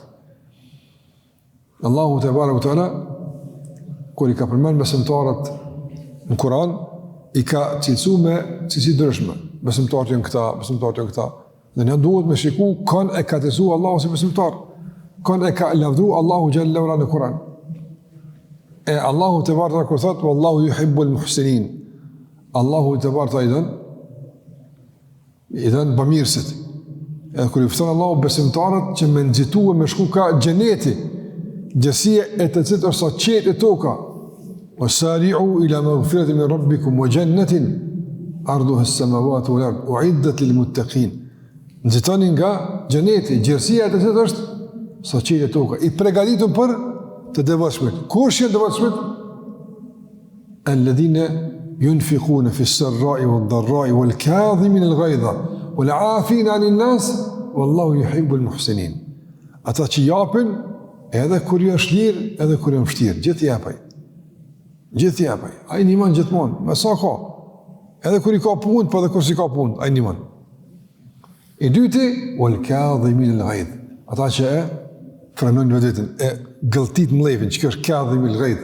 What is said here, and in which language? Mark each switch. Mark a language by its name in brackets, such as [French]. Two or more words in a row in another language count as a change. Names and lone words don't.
[Arabic] الله تبارك وتعالى, [Albanian] kur i ka përmend besimtarët në Kur'an, i ka cilësuar me cilësi ndryshme. Besimtarët janë këta, besimtarët janë këta. Dhe ne duhet me shiku kanë e ka cilësuar Allahu si besimtar. Kanë e ka lavdruar Allahu [Arabic] جل وعلا [Albanian] në Kur'an. E [Arabic] الله تبارك [Albanian] kur thot [Arabic] والله يحب المحسنين. الله تبارك [Albanian] i dhan bamirësit. Edhe kur i fton Allahu besimtarët që me nxituar me shku ka xheneti, gjësia e të cilit është sa qetë e toka. [Arabic] وسارعوا إلى مغفرة من ربكم وجنة عرضها السماوات والأرض أعدت للمتقين. [Albanian] Nxitoni nga xheneti, gjësia e të cilit është sa qetë e toka, i përgatitur për të devotshmit. Kush janë devotshmit? [Arabic] الذين ينفقون في السراء والضراء والكاظمين الغيظ والعافين عن الناس والله يحب المحسنين. [Albanian] Ata që japin edhe kur ju është lirë, edhe kur ju është vështirë, gjithë japaj. Gjithë japaj. Ai ndihmon gjithmonë, me sa ka. Edhe kur i ka punë, po edhe kur si ka punë, ai ndihmon. E dyti, [Arabic] والكاظمين الغيظ. [Albanian] Ata që e frenojnë vetën, e gëlltit mlevin, që kjo është [Arabic] كاظم الغيظ.